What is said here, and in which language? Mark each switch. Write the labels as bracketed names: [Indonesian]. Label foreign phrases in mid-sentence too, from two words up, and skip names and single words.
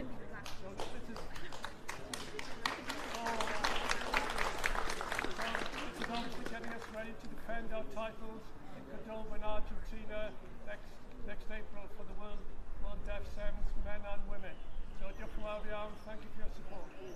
[English] So this is obviously getting us ready to defend our titles in Cordoba in Argentina next April for the World Deaf Sevens, men and women. [Welsh] So diolch yn fawr iawn, [English] thank you for your support.